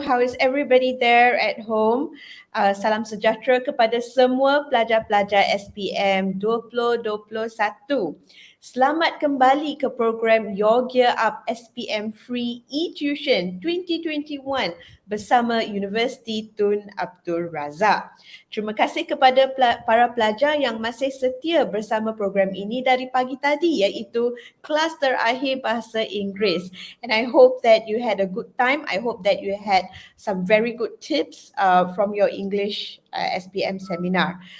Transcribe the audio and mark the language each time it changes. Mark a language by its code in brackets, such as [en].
[en] How is everybody there at home? [ms] Salam sejahtera kepada semua pelajar-pelajar SPM 2021. Selamat kembali ke program Your Gear Up SPM Free E-Tuition 2021 bersama Universiti Tun Abdul Razak. Terima kasih kepada para pelajar yang masih setia bersama program ini dari pagi tadi, iaitu kelas terakhir Bahasa Inggeris. [en] And I hope that you had a good time. I hope that you had some very good tips from your English SPM seminar.